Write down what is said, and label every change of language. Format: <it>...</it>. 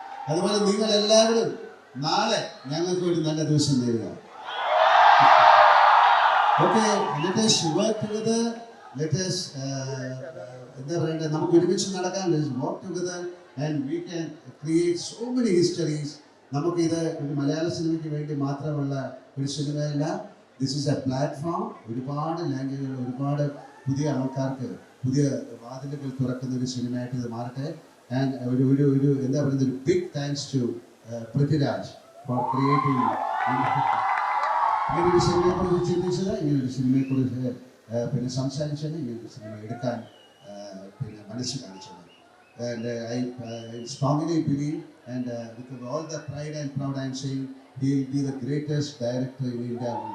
<ml>അതുപോലെ നിങ്ങൾ എല്ലാവരും നാളെ ഞങ്ങൾക്ക് ഒരു നല്ല ദിവസം നേരുക.</ml> <en>Okay, let us work together. Let us</en> <ml>എന്താ പറയണ്ടേ, നമുക്ക് ഒരുമിച്ച് നടക്കാൻ</ml> <en>work together and we can create so many histories.</en> <ml>നമുക്കിത് ഒരു മലയാള സിനിമയ്ക്ക് വേണ്ടി മാത്രമുള്ള ഒരു സിനിമയല്ല.</ml> <en>This is a platform.</en> <ml>ഒരുപാട് ലാംഗ്വേജുകൾ, ഒരുപാട് പുതിയ ആൾക്കാർക്ക് പുതിയ വാതിലുകൾ തുറക്കുന്ന ഒരു സിനിമയായിട്ട് ഇത് മാറട്ടെ. ആൻഡ് ഒരു എന്താ പറയുന്നത്, ഒരു</ml> <en>big thanks to Prithviraj for creating</en> <ml>ഇങ്ങനൊരു സിനിമയെക്കുറിച്ച് ചിന്തിച്ചത്, ഇങ്ങനൊരു സിനിമയെക്കുറിച്ച് പിന്നെ സംസാരിച്ചത്, ഇങ്ങനൊരു സിനിമ എടുക്കാൻ പിന്നെ മനസ്സ് കാണിച്ചത്.</ml> <en>And I strongly believe, and with all the pride and proud I am saying, he will be the greatest director in India.</en>